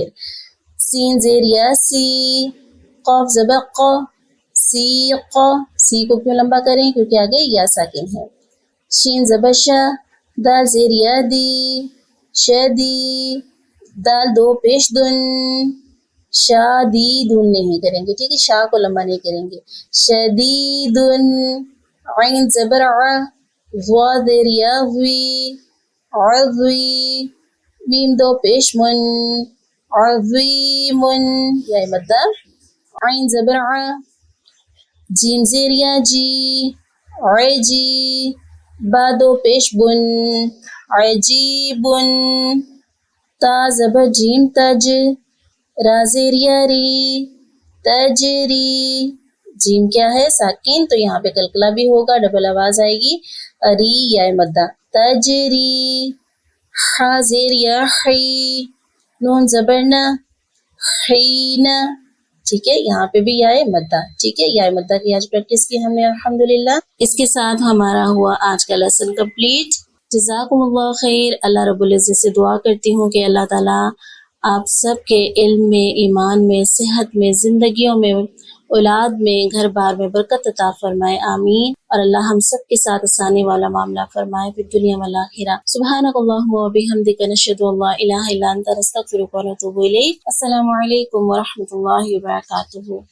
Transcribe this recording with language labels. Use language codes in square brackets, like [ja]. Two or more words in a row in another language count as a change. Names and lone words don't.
[ur] سین زیر یا سی، قاف زبر قا، سیق، سی کو کیوں لمبا کریں کیونکہ آگے یا ساکن ہے. شین زبر شا، دال زیر یا دی، شدی، دال دو پیش دن، شادیدن نہیں کریں گے، ٹھیک ہے، شا کو لمبا نہیں کریں گے. شدیدن. عین زبر ع، ضا زیر یا ضی، عضوی، میم دو پیش من، عظیمن، یا مدہ. عین زبر ع، جیم زیر یا جی، عجی، با دو پیش بن، عجیبن. تا زبر جیم تج، را زیر یا ری، تجری. جیم کیا ہے ساکن تو یہاں پہ کلکلا بھی ہوگا، ڈبل آواز آئے گی. ری یا مدہ تجری. حا زیر یا حی، نون زبر نا، حینا. ٹھیک ہے، یہاں پہ بھی یا مدہ. ٹھیک ہے، یا مدہ کی آج پریکٹس کی ہم نے الحمدللہ. اس کے ساتھ ہمارا ہوا آج کا [en] lesson complete. [ar] جزاکم اللہ خیر. [ur] اللہ رب العزت سے دعا کرتی ہوں کہ اللہ تعالیٰ آپ سب کے علم میں، ایمان میں، صحت میں، زندگیوں میں، اولاد میں، گھر بار میں برکت عطا فرمائے. آمین. اور اللہ ہم سب کے ساتھ آسانی والا معاملہ فرمائے [ar] فی الدنیا والآخرہ. سبحانک اللہم و بحمدک، نشہد ان لا الہ الا انت، نستغفرک و نتوب الیک. السلام علیکم ورحمۃ اللہ وبرکاتہ.